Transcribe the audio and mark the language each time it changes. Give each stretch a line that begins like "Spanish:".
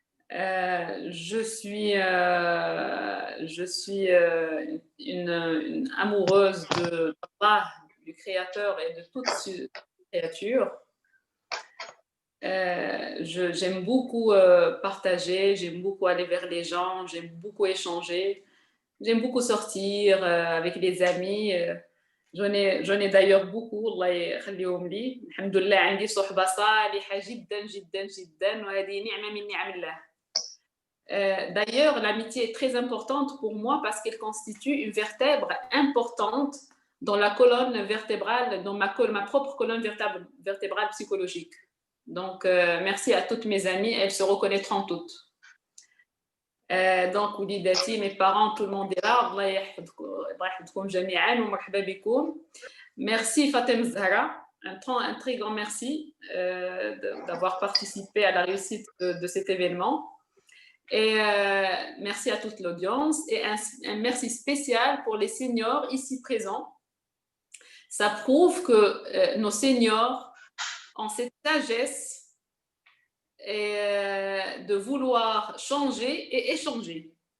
French: Je suis une amoureuse d'Allah, du Créateur et de toute créature. J'aime beaucoup partager, j'aime beaucoup aller vers les gens, j'aime beaucoup échanger, j'aime beaucoup sortir avec les amis. J'en ai d'ailleurs beaucoup, Allah
Arabic: يخليهم لي. الحمد لله عندي صحبة صالحة جدا جدا جدا وهذه نعمة من نعم الله.
French: D'ailleurs, l'amitié est très importante pour moi parce qu'elle constitue une vertèbre importante dans la colonne vertébrale, dans ma propre colonne vertébrale psychologique. Donc, merci à toutes mes amies, elles se reconnaîtront toutes. Donc, وليداتي, mes parents, tout le monde est là.
Arabic: الله يحفظكم جميعا ومرحبا بكم.
French: Merci
Arabic: Fatem Zahra
French: un très grand merci d'avoir participé à la réussite de cet événement. Et merci à toute l'audience et un merci spécial pour les seniors ici présents. Ça prouve que nos seniors ont cette sagesse et de vouloir changer et échanger.